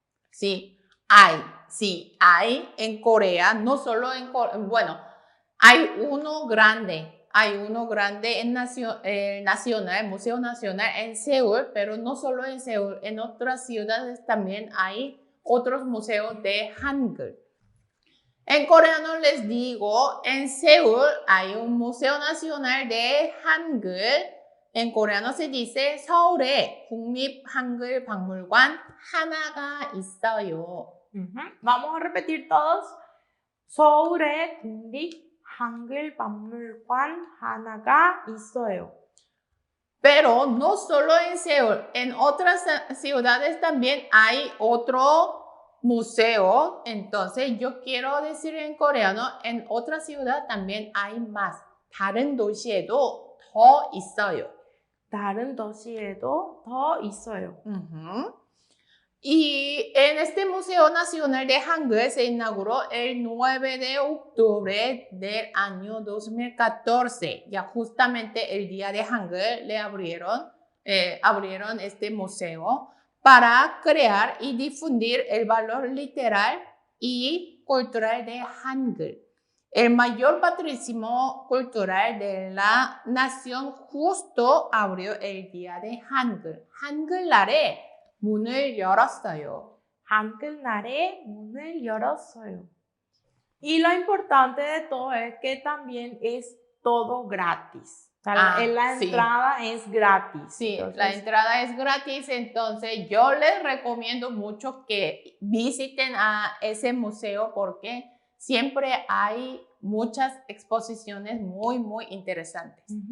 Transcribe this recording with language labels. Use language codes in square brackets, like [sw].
[es] Sí, hay en Corea, no solo en Corea, bueno, hay uno grande en Nacional, Museo Nacional en Seúl, pero no solo en Seúl, en otras ciudades también hay otros museos de Hangul. En coreano les digo, en Seúl hay un Museo Nacional de Hangul. En coreano se dice [ko] 서울에 국립 한글 박물관 하나가 있어요. [es] Vamos a repetir todos. [ko] 서울에 국립 한글 박물관 하나가 있어요. [es] Pero no solo en Seúl, en otras ciudades también hay otro museo. Entonces yo quiero decir en coreano, en otra ciudad también hay más. [ko] 다른 도시에도 더 있어요. 다른 도시에도 더 있어요. [es] Y en este Museo Nacional de Hangul se inauguró el 9 de octubre del año 2014. Ya justamente el día de Hangul le abrieron este museo para crear y difundir el valor literal y cultural de Hangul, el mayor patrimonio cultural de la nación. Justo abrió el día de Hangul. [ko] 한글날에 문을 열었어요. 한글날에 문을 열었어요. [es] Y lo importante de todo es que también es todo gratis. O sea, la sí. entrada es gratis. Sí, Entonces, la entrada es gratis, entonces yo les recomiendo mucho que visiten a ese museo porque siempre hay muchas exposiciones muy, muy interesantes.